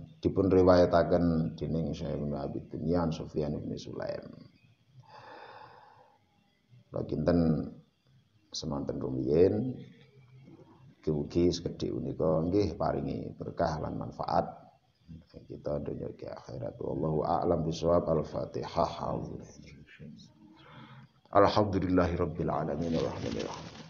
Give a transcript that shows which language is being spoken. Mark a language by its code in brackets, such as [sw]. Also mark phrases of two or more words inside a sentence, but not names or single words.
[jv] Dipun riwayataken dening Syekh Ibnu Abi Dunya an Sufyan bin Sulaim. Lakinten semanten rumiyin mugi sekedhik punika nggih paringi berkah lan manfaat kita dunya ke akhirat. [ar] والله أعلم بالصواب الفاتحة. الحمد لله رب العالمين الرحمن الرحيم.